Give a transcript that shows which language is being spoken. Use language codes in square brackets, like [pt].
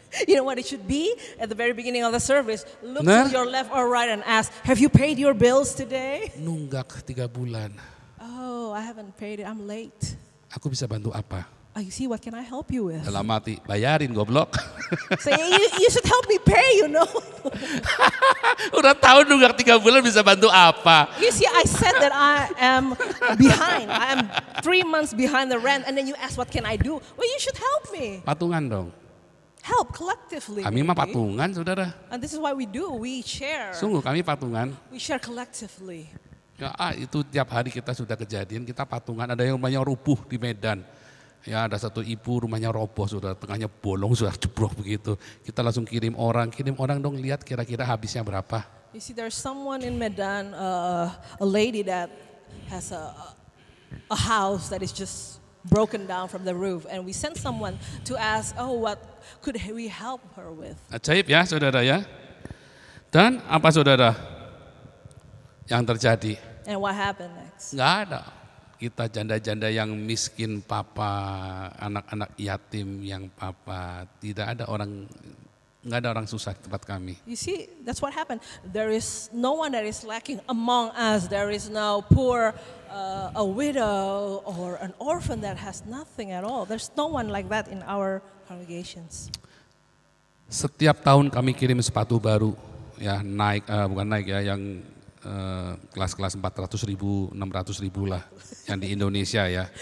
[en] You know what it should be? At the very beginning of the service, look Nah. to your left or right and ask, have you paid your bills today? [id] Nunggak 3 bulan. [en] Oh, I haven't paid it, I'm late. [id] Aku bisa bantu apa? [en] Oh, you see, what can I help you with? [id] Dalam hati, bayarin goblok. [en] Say, you should help me pay, you know. [id] Udah tahu nunggak 3 bulan bisa bantu apa? [en] You see, I said that I am behind. I am 3 months behind the rent, and then you ask, what can I do? Well, you should help me. [id] Patungan dong. [en] help collectively. [id] Kami mah [en] maybe. [id] patungan, saudara. [en] And this is what we do. We share. [id] Sungguh kami patungan. [en] We share collectively. [id] Ya, itu tiap hari kita sudah kejadian, kita patungan. Ada yang rumahnya rubuh di Medan. Ya, ada satu ibu rumahnya roboh, sudah tengahnya bolong, sudah jebrok begitu. Kita langsung kirim orang dong lihat kira-kira habisnya berapa. [en] You see, there's someone in Medan, a lady that has a house that is just broken down from the roof, and we sent someone to ask, what could we help her with? [id] Ajaib ya, saudara ya. Dan apa saudara yang terjadi? [en] And what happened next? [id] Nggak ada. Kita janda-janda yang miskin papa, anak-anak yatim yang papa, nggak ada orang susah di tempat kami. [en] You see, that's what happened. There is no one that is lacking among us. There is no poor, a widow or an orphan that has nothing at all. There's no one like that in our congregations. [id] Setiap tahun kami kirim sepatu baru, ya bukan naik ya, yang kelas-kelas 400.000, 600.000 lah, yang di Indonesia ya.